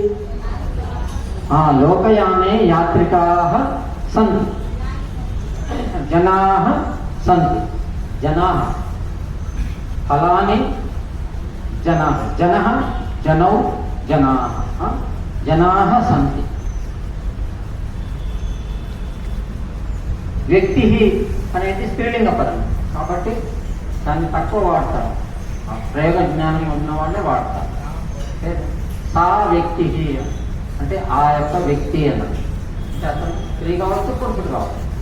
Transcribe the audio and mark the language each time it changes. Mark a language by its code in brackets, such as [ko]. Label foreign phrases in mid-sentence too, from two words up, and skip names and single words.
[sa] लोकयाने यात्रिकाः सन्ति जनाः सन्ति जनाः फलानि जनाः जनः जनौ जनाः जनाः सन्ति [te] వ్యక్తి అనేది స్త్రీలింగ పదం కాబట్టి దాన్ని తక్కువ వాడతారు ప్రయోగ జ్ఞానం ఉన్న వాళ్ళే వాడతారు [sa] సా వ్యక్తి [te] అంటే ఆ యొక్క వ్యక్తి అన్నది అంటే అతను స్త్రీ కావచ్చు పురుషుడు కావచ్చు